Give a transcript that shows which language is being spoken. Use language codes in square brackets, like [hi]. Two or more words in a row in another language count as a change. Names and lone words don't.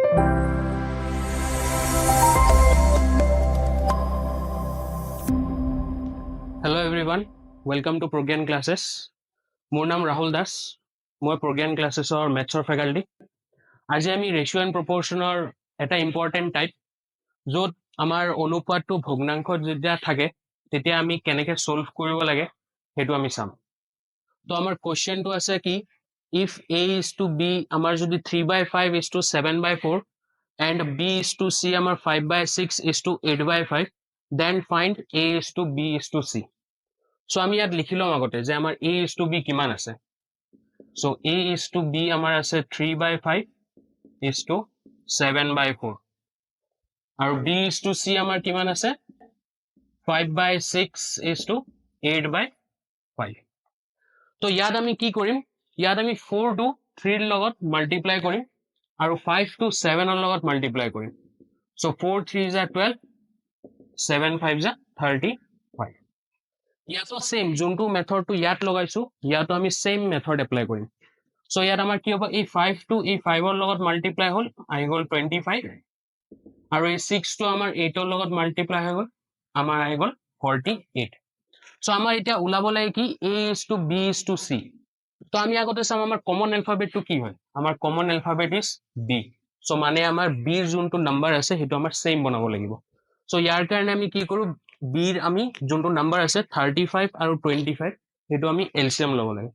[en] Hello everyone, welcome to Pro-Gyan classes. [as] মোৰ নাম ৰাহুল দাস, মই Pro-Gyan classes [en] mathsৰ faculty. [as] আজি আমি [en] ratio and proportion [as] এটা [en] important type [as] য'ত আমাৰ অনুপাতটো ভগ্নাংশত যেতিয়া থাকে তেতিয়া আমি কেনেকৈ সলভ কৰিব লাগে সেইটো আমি চাম। তো আমাৰ কোৱেশ্চনটো আছে কি [en] if a is to b [as] আমাৰ যদি [en] 3/5 is to 7/4 and b is to c আমাৰ 5/6 is to 8/5 then find a is to b is to c. [as] So আমি ইয়াত লিখি লম আগতে যে আমাৰ [en] a is to b [as] কিমান আছে। [en] So a is to b [as] আমাৰ আছে [en] 3/5 is to 7/4 আৰু b is to c [as] আমাৰ কিমান আছে [en] 5/6 is to 8/5. [as] তো ইয়াত আমি কি কৰিম, ইয়াত আমি 4 to 3 ৰ লগত মাল্টিপ্লাই কৰিম আৰু 5 to 7 ৰ লগত মাল্টিপ্লাই কৰিম। [en] So 4 3 is 12, 7 5 is 35. [as] ইয়াতো সেম যোনটো মেথডটো ইয়াত লগাইছো ইয়াতো আমি [en] same method apply [as] কৰিম। সো ইয়াত আমাৰ কি হ'ব এই 5 টো এই 5 ৰ লগত মাল্টিপ্লাই হ'ল আহি গ'ল 25 আৰু এই 6 টো আমাৰ 8 ৰ লগত মাল্টিপ্লাই হৈ গ'ল আমাৰ আহি গ'ল 48। সো আমাৰ এতিয়া ওলাব লাগে কি [en] a is to b is to c। [as] তো আমি আগতে চাম আমাৰ [en] common alphabet [as] কি হয়, আমাৰ [en] common alphabet is b. [as] সো মানে আমাৰ b ৰ যোনটো নাম্বাৰ আছে সেইটো আমাৰ সেম বনাব লাগিব। সো ইয়াৰ কাৰণে আমি কি কৰো b ৰ আমি যোনটো নাম্বাৰ আছে 35 আৰু 25 সেইটো আমি এলসিয়াম ল'ব লাগে।